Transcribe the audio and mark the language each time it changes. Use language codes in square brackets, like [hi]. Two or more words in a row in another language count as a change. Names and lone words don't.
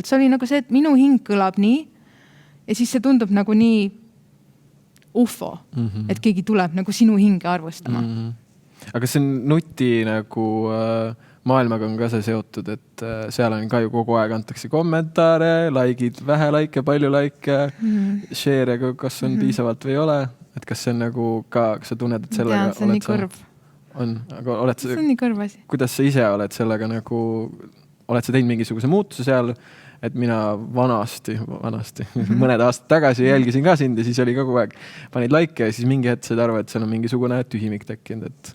[et] See oli nagu see, et minu hing kõlab nii ja siis see tundub nagu nii ufo, et keegi tuleb nagu sinu hinge arvustama. Aga see nuti nagu maailmaga on ka see seotud, et seal on ka ju kogu aeg antakse kommentaare, likeid, vähe like, palju like, share, kas on piisavalt või ei ole. Et kas see on nagu ka, kas sa tunned, et sellega see on nii kõrv. Aga oled see on nii kõrv asi. Kuidas sa ise oled sellega nagu, oled sa teinud mingisuguse muutuse seal, et mina vanasti, mõned aastad tagasi jälgisin ka sind ja siis oli kogu aeg, panid like ja siis mingi hetk said aru, et seal on mingisugune tühimik tekkinud, et